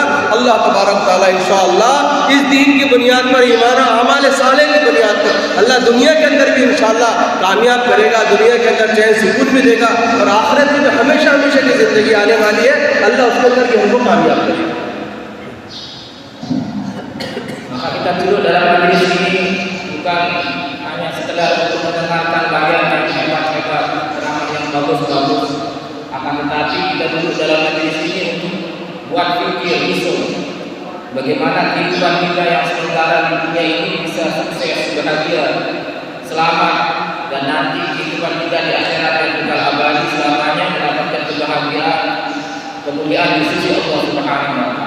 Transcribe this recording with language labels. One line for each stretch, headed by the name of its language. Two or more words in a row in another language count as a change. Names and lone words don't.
Urdu: اللہ تبارک تعالیٰ انشاءاللہ اس دین کی بنیاد پر، ایمان و اعمال صالح کی بنیاد پر اللہ دنیا کے اندر بھی انشاءاللہ کامیاب کرے گا، دنیا کے اندر چین سکون بھی دے گا، اور آخرت میں جو ہمیشہ ہمیشہ کی زندگی آنے والی ہے اللہ اس کے اندر بھی ہم کو کامیاب کرے گا۔
Indonesian: Maka kita duduk dalam majelis ini bukan hanya sekedar untuk mendengarkan bayan yang hebat-hebat, ceramah yang bagus-bagus, akan tetapi kita duduk dalam majelis ini untuk buat fikir, usul bagaimana kehidupan kita yang sementara di dunia ini bisa sukses, bahagia, selamat, dan nanti kehidupan kita di akhirat yang kekal abadi selamanya mendapatkan kebahagiaan, kemuliaan di sisi Allah
Arabic: سبحانه وتعالى.